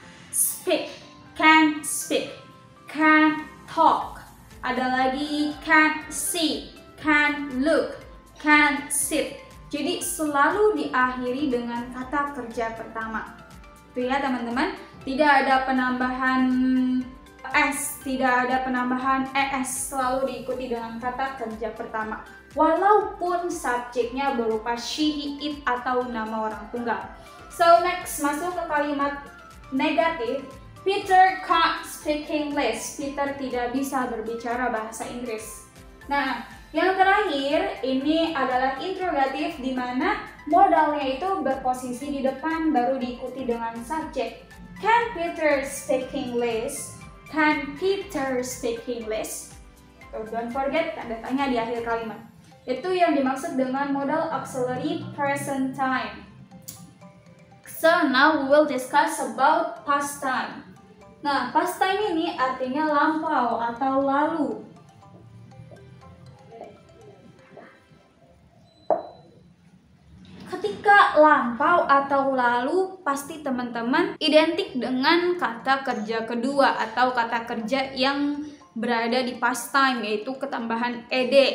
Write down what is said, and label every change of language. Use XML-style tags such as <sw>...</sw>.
<en>Speak, can speak, can talk.</en> <id>Ada lagi</id> <en>can see, can look, can sit.</en> <id>Jadi selalu diakhiri dengan kata kerja pertama. Itu ya teman-teman. Tidak ada penambahan s, tidak ada penambahan es. Selalu diikuti dengan kata kerja pertama. Walaupun subjeknya berupa she, he, it atau nama orang tunggal.</id> <en>So next</en> <id>masuk ke kalimat negatif.</id> <en>Peter can't speak English.</en> <id>Peter tidak bisa berbicara bahasa Inggris. Nah, yang terakhir ini adalah interrogatif di mana modalnya itu berposisi di depan baru diikuti dengan subjek.</id> <en>Can Peter speak English? Can Peter speak English? So, don't forget</en> <id>tanda tanya di akhir kalimat. Itu yang dimaksud dengan modal auxiliary present time.</id> <en>So now we will discuss about past time.</en> <id>Nah, past time ini artinya lampau atau lalu. Ketika lampau atau lalu, pasti teman-teman identik dengan kata kerja kedua atau kata kerja yang berada di past time, yaitu ketambahan ed.</id>